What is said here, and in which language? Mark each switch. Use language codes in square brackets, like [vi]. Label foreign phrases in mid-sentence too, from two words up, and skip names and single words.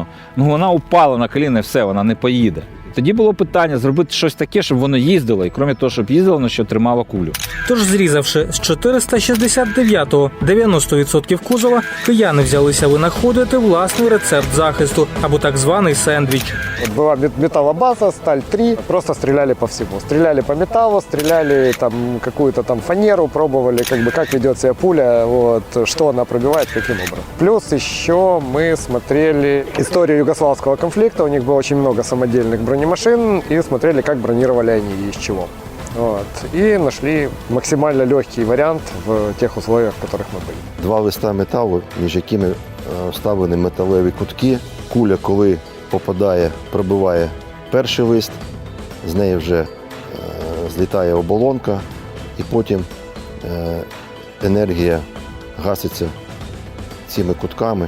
[uk] Вона упала на коліна і все, вона не поїде. Тоді було питання зробити щось таке, щоб воно їздило, і крім того, щоб їздило, воно ще тримало кулю. Тож, зрізавши з 469-го 90% кузова, кияни взялися винаходити власний рецепт захисту, або так званий сендвіч. Була металобаза, сталь 3, просто стріляли по всьому. Стріляли по металу, стріляли [ru] какую-то фанеру, пробовали, как ведет себя пуля, что она пробивает, каким образом. Плюс еще мы смотрели историю югославского конфликта, у них было очень много самодельных бронемашин, и смотрели, как бронировали они и из чего. И нашли максимально легкий вариант в тех условиях, в которых мы были. [uk] 2 листа металу, між якими вставлені металеві кутки. Куля, коли попадає, пробиває перший лист, з неї вже злітає оболонка, і потім енергія гаситься цими кутками.